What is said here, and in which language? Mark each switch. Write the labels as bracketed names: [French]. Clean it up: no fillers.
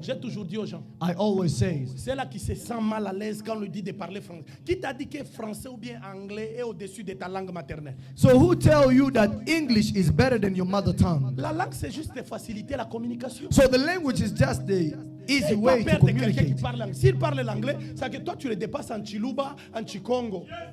[French] J'ai toujours dit aux gens. [English] I always say. [French] C'est là qui se sent mal à l'aise quand on lui dit de parler français. Qui t'a dit que français ou bien anglais est au-dessus de ta langue maternelle? [English] So who tell you that English is better than your mother tongue? [French] La langue c'est juste de faciliter la communication. [English] So the language is just the easy way to communicate. [French] S'il parle l'anglais, c'est que toi tu le dépasses en Chiluba, en Chikongo.